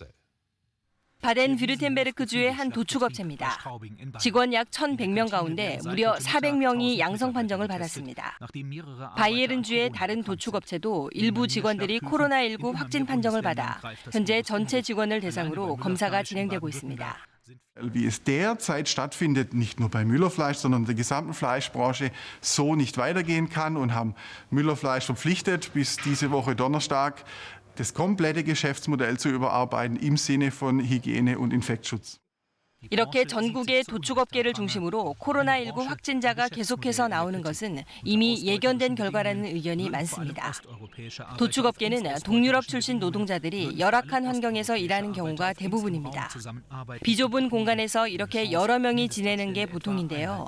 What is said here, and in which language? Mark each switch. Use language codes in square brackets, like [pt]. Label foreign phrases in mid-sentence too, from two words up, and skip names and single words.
[ko] 바덴-뷰르텐베르크주의 한 도축업체입니다. 직원 약 1,100명 가운데 무려 400명이 양성 판정을 받았습니다. 바이에른주의 다른 도축업체도 일부 직원들이 코로나19 확진 판정을 받아 현재 전체 직원을 대상으로 검사가 진행되고 있습니다. [de] Wie es derzeit stattfindet, nicht nur bei Müller-Fleisch, sondern der gesamten Fleischbranche so nicht weitergehen kann und haben Müller-Fleisch verpflichtet, bis diese Woche Donnerstag das komplette Geschäftsmodell zu überarbeiten im Sinne von Hygiene und Infektschutz. [ko] 이렇게 전국의 도축업계를 중심으로 코로나19 확진자가 계속해서 나오는 것은 이미 예견된 결과라는 의견이 많습니다. 도축업계는 동유럽 출신 노동자들이 열악한 환경에서 일하는 경우가 대부분입니다. 비좁은 공간에서 이렇게 여러 명이 지내는 게 보통인데요.